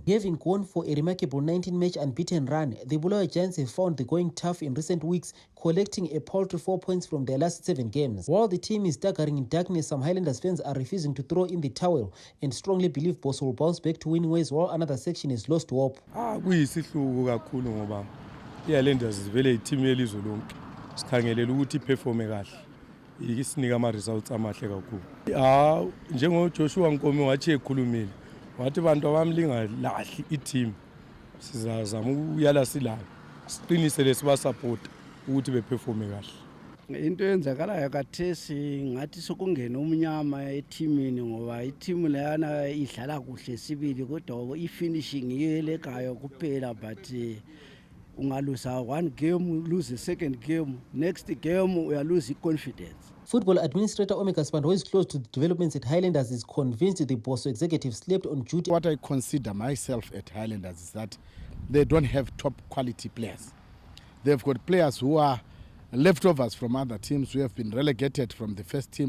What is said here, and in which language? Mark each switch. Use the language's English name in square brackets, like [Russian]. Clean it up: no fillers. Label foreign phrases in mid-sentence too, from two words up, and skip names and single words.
[English] Having gone for a remarkable 19-match unbeaten run, the Bulawayo Giants have found the going tough in recent weeks, collecting a paltry 4 points from their last 7 games. While the team is staggering in darkness, some Highlanders fans are refusing to throw in the towel and strongly believe Boss will bounce back to winning ways, while another section is lost hope. [North Ndebele] Kuyisihluku kakhulu ngoba iHighlanders ivele iteam yelizwe lonke. Sikhangelela ukuthi iperforme kahle. Isinika ama-results amahle kakhulu. NjengoJoshua Nkomo wathi ekhulumile, wathi abantu abamlingalahli i-team sizazama ukuyala silala siqinisele sibasupport ukuthi beperforme kahle. Into eyenzakalayo kathesi ngathi sokungena umnyama eteamini ngoba iteam leyana idlala kuhle sibili kodwa i-finishing yiyo elekayo kuphela, but ungalusa [English] one game, lose the second game, next game you lose confidence. Football administrator Omega Spand, who is close to the developments at Highlanders, is convinced the Bosso executive slept on duty. What I consider myself at Highlanders is that they don't have top quality players. They've got players who are leftovers from other teams who have been relegated from the first team.